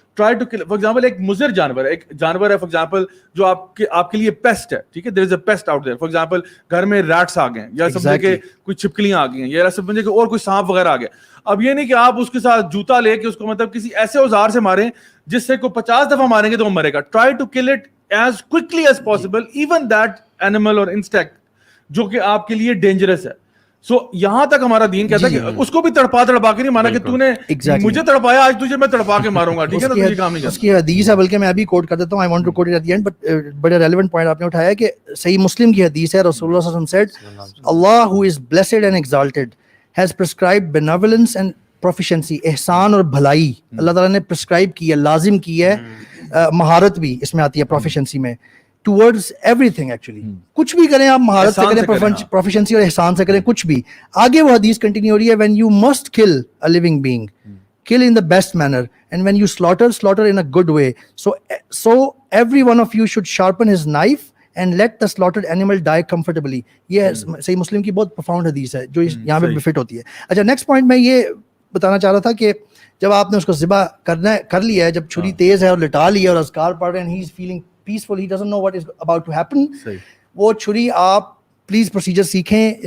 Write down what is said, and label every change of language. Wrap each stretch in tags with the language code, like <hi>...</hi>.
<en>Try to kill, for example,</en> <hi>एक मुज़र जानवर है, एक जानवर है, for example, जो आपके लिए पेस्ट है, ठीक है,</hi> <en>there is a pest out there.</en> <hi>For example, घर में rats आ गए, या समझे कि कोई छिपकलियां आ गई हैं, या समझे कि और कोई सांप वगैरह आ गया. अब ये नहीं कि आप उसके साथ जूता लेके उसको मतलब किसी ऐसे औजार से मारें जिससे को 50 दफा मारेंगे तो वो मरेगा.</hi> <en>Try to kill it as quickly as possible, even that animal or insect</en> <hi>जो कि आपके लिए डेंजरस है. सो यहां तक हमारा दीन कहता है कि उसको भी तड़पा के नहीं माना कि तूने मुझे तड़पाया, आज तुझे मैं तड़पा के मारूंगा, ठीक है ना, तुझे काम नहीं करना. उसकी हदीस है, बल्कि मैं अभी कोट कर देता हूं,</hi> <en>I want to quote it at the end, but</en> <hi>बड़ा रेलेवेंट पॉइंट आपने उठाया है कि सही मुस्लिम की हदीस है, रसूलुल्लाह सल्लल्लाहु अलैहि वसल्लम said,</hi> <en>Allah who is blessed and exalted has prescribed benevolence and proficiency,</en> <hi>एहसान और भलाई अल्लाह ताला ने प्रिस्क्राइब की है, लाजिम की है, महारत भी इसमें आती है प्रोफिशिएंसी में,</hi> <en>Towards everything.</en> <hi>एक्चुअली कुछ भी करें आप महारत से करें, प्रोफिशिएंसी और एहसान से करें, कुछ भी. आगे वो हदीस कंटिन्यू हो रही है,</hi> <en>When you must kill a living being, kill in the best manner, and when you slaughter in a good way. So every one of you should sharpen his knife and let the slaughtered animal die comfortably.</en> <hi>ये सही मुस्लिम की बहुत profound हदीस है जो यहाँ पे fit होती है. अच्छा, नेक्स्ट पॉइंट मैं ये बताना चाह रहा था कि जब आपने उसको ज़िबा कर लिया है, जब छुरी तेज है और लिटा ली है और अज़कार पढ़ रहे हैं,</hi> <en>he is feeling peaceful, he doesn't know what is about to happen,</en> <hi>वो छुरी आप प्लीज प्रोसीजर सीखें.</hi>